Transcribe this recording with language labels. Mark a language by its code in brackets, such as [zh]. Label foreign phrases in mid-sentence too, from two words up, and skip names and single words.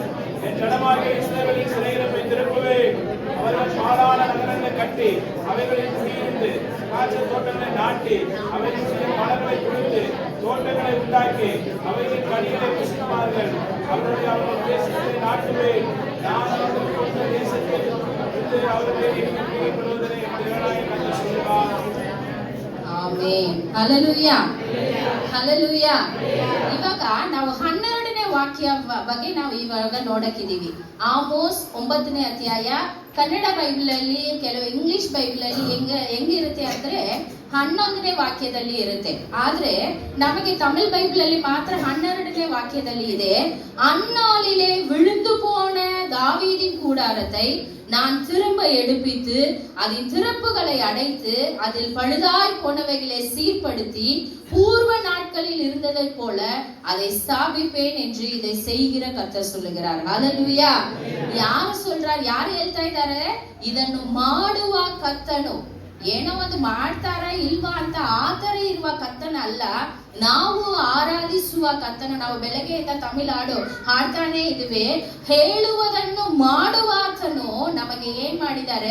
[ta] என் ஜனமாகிய இஸ்ரவேலின் சிறையிருப்பை திருப்புவேன். அவர்கள் பாழான நகரங்களை கட்டி அவைகளில் குடியிருந்து திராட்சை தோட்டங்களை நாட்டி அவைகளின் சில மலர்களை குடித்து தோட்டங்களை உண்டாக்கி அவைகளின் கனிகளை புசிப்பார்கள். அவர்கள் தேசத்தை நாட்டுவேன். நான் அவர்களுக்கு கொடுத்த தேசத்தில் அவர்களை பெறுவதனை கர்த்தர் சொல்கிறார். [kn] ಆಮೆನ್. ಹಲ್ಲೆಲೂಯಾ, ಹಲ್ಲೆಲೂಯಾ. ಇವಾಗ ನಾವು 12ನೇ ವಾಕ್ಯ ಬಗ್ಗೆ ನಾವು ಇವಾಗ ನೋಡಕ್ಕಿದೀವಿ. ಆಮೋಸ್ 9ನೇ ಅಧ್ಯಾಯ. ಕನ್ನಡ ಬೈಬಲ್ ಅಲ್ಲಿ, ಕೆಲವು ಇಂಗ್ಲಿಷ್ ಬೈಬಲ್ ಅಲ್ಲಿ ಹೆಂಗಿರುತ್ತೆ ಅಂದ್ರೆ 11ನೇ ವಾಕ್ಯದಲ್ಲಿ ಇರುತ್ತೆ. ಆದ್ರೆ ನಮಗೆ ತಮಿಳ್ ಬೈಬಲ್ ಅಲ್ಲಿ ಮಾತ್ರ 12ನೇ வாக்கியದಲ್ಲಿ ಇದೆ. [ta] அந்நாளிலே விழுந்து போன தாவீதின் கூடாரத்தை நான் திரும்ப எடுப்பித்து அதன் திறப்புகளை அடைத்து அதில் பழுதாய் போனவைகளை சீர்படுத்தி பூர்வ நாட்களில் இருந்ததை போல அதை ஸ்தாபிப்பேன் என்று இதை செய்கிற கர்த்தர் சொல்லுகிறார். ஹல்லேலூயா. [kn] ಯಾರು சொல்றார்? ಯಾರು ಹೇಳ್ತಾ ಇದ್ದಾರೆ? ಇದನ್ನು ಮಾಡುವ ಕರ್ತನು. ಏನೋ ಒಂದು ಮಾಡ್ತಾರ ಇಲ್ವಾ ಅಂತ ಆತರ ಇರುವ ಕರ್ತನ ಅಲ್ಲ, ನಾವು ಆರಾಧಿಸುವ ಕರ್ತನ. ನಾವು ಬೆಳಗ್ಗೆಯಿಂದ ತಮಿಳು ಹಾಡು ಹಾಡ್ತಾನೆ ಇದುವೆ. ಹೇಳುವುದನ್ನು ಮಾಡುವ ಆತನು ನಮಗೆ ಏನ್ ಮಾಡಿದ್ದಾರೆ?